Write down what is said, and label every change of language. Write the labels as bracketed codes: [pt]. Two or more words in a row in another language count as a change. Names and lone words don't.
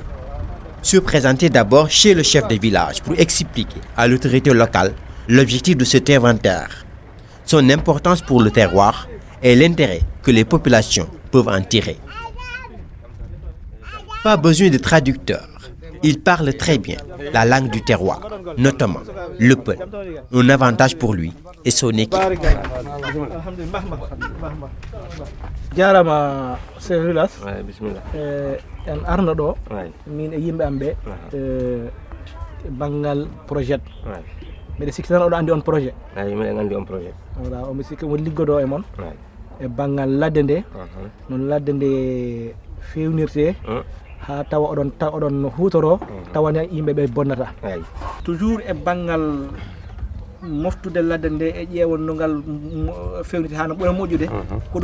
[fr] Se présenter d'abord chez le chef de village pour expliquer à l'autorité locale l'objectif de cet inventaire, son importance pour le terroir et l'intérêt que les populations peuvent en tirer. Pas besoin de traducteur. Il parle très bien la langue du terroir, notamment le peul, un avantage pour lui et son équipe. [ff] Jarama Cheikh Rilas en arno ɗo min e yimɓe am ɓe banggal projet mbiɗa sikki tan oɗo andi on projet miɗen andi on projet voilà omi sikki omo liggodo e moon e banggal ladde nde noon ladde nde fewnirte ha tawa oɗon hutoro tawana yimɓe ɓe bonnata toujours e banggal moftude ladde nde e ƴeewon no ngal fewniti ha no ɓuura moƴƴude ko